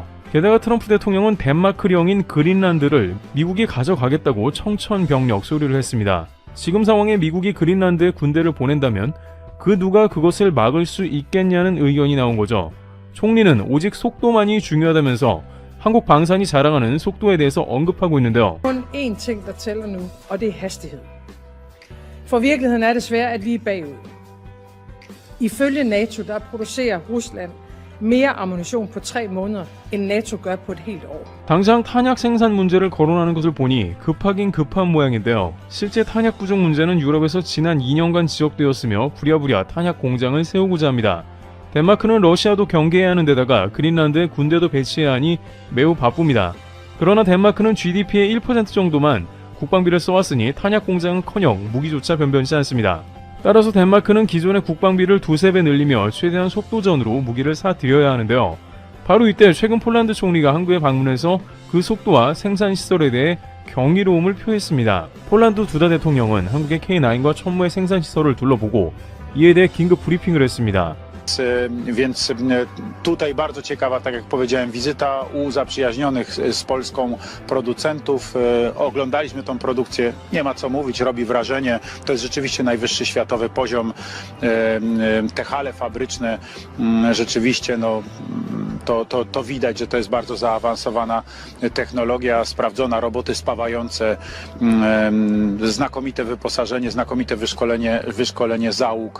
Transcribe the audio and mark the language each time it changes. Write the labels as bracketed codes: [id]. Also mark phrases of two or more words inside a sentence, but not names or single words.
[ko] 게다가 트럼프 대통령은 덴마크령인 그린란드를 미국이 가져가겠다고 청천벽력 소리를 했습니다. 지금 상황에 미국이 그린란드에 군대를 보낸다면 그 누가 그것을 막을 수 있겠냐는 의견이 나온 거죠. 총리는 오직 속도만이 중요하다면서 한국 방산이 자랑하는 속도에 대해서 언급하고 있는데요. [da] kun én ting, der tæller nu, og det er hastighed. For virkeligheden er desværre, at vi er bagud. Ifølge NATO, der producerer Rusland mere ammunition på 3 måneder, end NATO gør på et helt år. [ko] 당장 탄약 생산 문제를 거론하는 것을 보니 급하긴 급한 모양인데요. 실제 탄약 부족 문제는 유럽에서 지난 2년간 지적되었으며 부랴부랴 탄약 공장을 세우고자 합니다. 덴마크는 러시아도 경계해야 하는 데다가 그린란드에 군대도 배치해야 하니 매우 바쁩니다. 그러나 덴마크는 GDP의 1% 정도만 국방비를 써왔으니 탄약 공장은커녕 무기조차 변변치 않습니다. 따라서 덴마크는 기존의 국방비를 2~3배 늘리며 최대한 속도전으로 무기를 사들여야 하는데요. 바로 이때 최근 폴란드 총리가 한국에 방문해서 그 속도와 생산 시설에 대해 경이로움을 표했습니다. 폴란드 두다 대통령은 한국의 K9과 천무의 생산 시설을 둘러보고 이에 대해 긴급 브리핑을 했습니다. [pl] Więc tutaj bardzo ciekawa, tak jak powiedziałem, wizyta u zaprzyjaźnionych z Polską producentów. Oglądaliśmy tą produkcję, nie ma co mówić, robi wrażenie. To jest rzeczywiście najwyższy światowy poziom. Te hale fabryczne rzeczywiście, no, to widać, że to jest bardzo zaawansowana technologia, sprawdzona, roboty spawające, znakomite wyposażenie, znakomite wyszkolenie załóg.